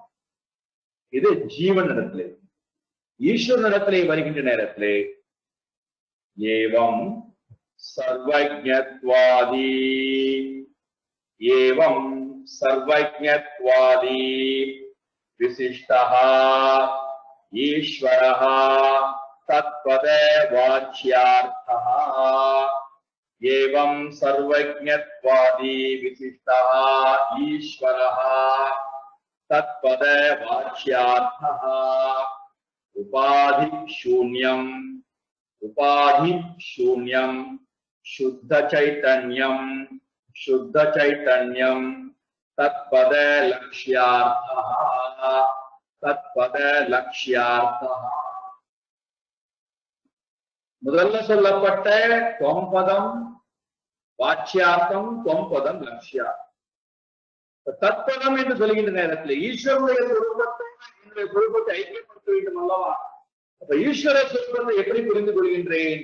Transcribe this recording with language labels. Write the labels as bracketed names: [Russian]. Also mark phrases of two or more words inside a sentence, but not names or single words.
[Tamil] இது ஜீவன் இடத்திலே. ஈஸ்வர இடத்திலே வருகின்ற நேரத்திலே [Sanskrit] एवं सर्वज्ञत्वादि, एवं सर्वज्ञत्वादि [Tamil] विशिष्टः [Sanskrit] ईश्वरः तत्पद वाच्यार्थः एवं सर्वज्ञत्वादी विशिष्टः ईश्वरः तत्पद वाच्यार्थः उपाधि शून्यं शुद्ध चैतन्यम तत्पद [Tamil] लक्ष्यार्थः முதல்ல சொல்லப்பட்ட தொம்பதம் வாச்சியார்த்தம் தொம்பதம் லட்சியார்த்தம். தத்பதம் என்று சொல்கின்ற நேரத்தில் ஈஸ்வரனுடைய சொரூபத்தை ஐக்கியப்படுத்த வேண்டும் அல்லவா? அப்ப ஈஸ்வர சொரூபத்தை எப்படி புரிந்து கொள்கின்றேன்?